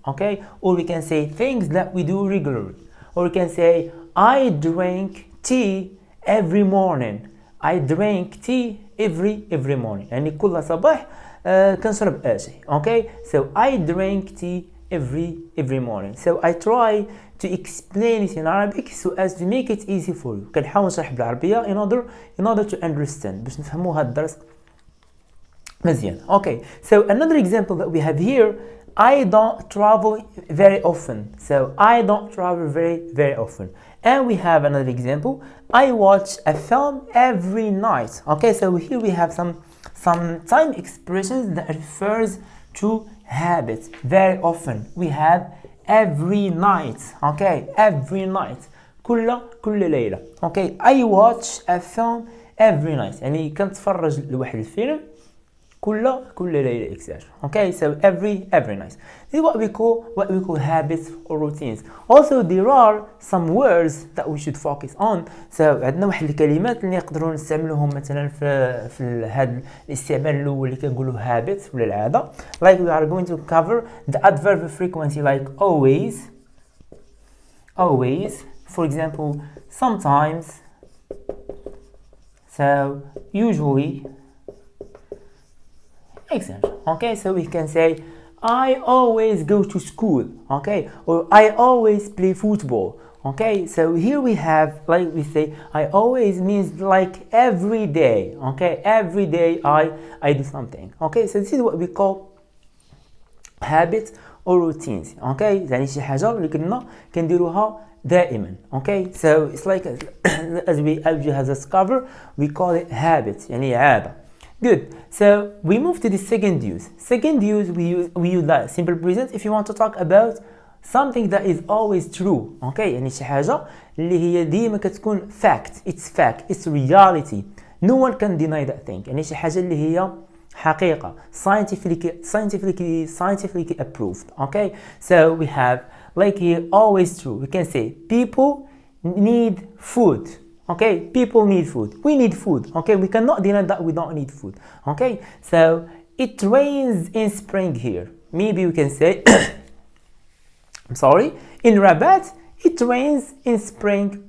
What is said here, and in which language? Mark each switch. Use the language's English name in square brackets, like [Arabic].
[English] Okay, or we can say things that we do regularly. Or we can say I drink tea every morning. I drink tea every morning. [Arabic] يعني كل صباح كنشرب آشي. [English] Okay, so I drink tea every morning. So I try to explain it in Arabic so as to make it easy for you. [Arabic] كنحاول نشرح بالعربية [English] in order to understand [Arabic] باش نفهموا هذا الدرس مزيان. [English] Okay, so another example that we have here, I don't travel very often. So I don't travel very often. And we have another example, I watch a film every night. Okay, so here we have some time expressions that refers to habits. Very often we have every night. Okay, every night [Arabic] كل ليلة. [English] Okay, I watch a film every night, [Arabic] يعني كنتفرج لواحد الفيلم كل ليلة إكساج. [English] Okay, so every night. This is what we call habits or routines. Also there are some words that we should focus on. [Arabic] So عندنا واحد الكلمات اللي نقدروا نستعملوهم مثلا في هذا الاستعمال الأول اللي كنقولوا habits ولا العادة. [English] Like we are going to cover the adverb frequency, like always. For example, sometimes. So usually. Okay, so we can say I always go to school. Okay, or I always play football. Okay, so here we have, like we say, I always means like every day. Okay, every day I do something. Okay, so this is what we call habits or routines. [Arabic] Okay, يعني شي حاجة اللي كنا كنديروها دائما. [English] Okay, so it's like as we have discovered, we call it habits, [Arabic] يعني عادة. [English] Good. So we move to the second use. We use that simple present if you want to talk about something that is always true. [Arabic] Okay, يعني شي حاجة اللي هي ديما كتكون fact. [English] It's reality. No one can deny that thing. [Arabic] يعني شي حاجة اللي هي حقيقة, [English] scientifically approved. Okay, so we have like here always true. We can say people need food. Okay, people need food. We need food. Okay, we cannot deny that we don't need food. Okay, so it rains in spring here. Maybe we can say, I'm sorry, in Rabat, it rains in spring.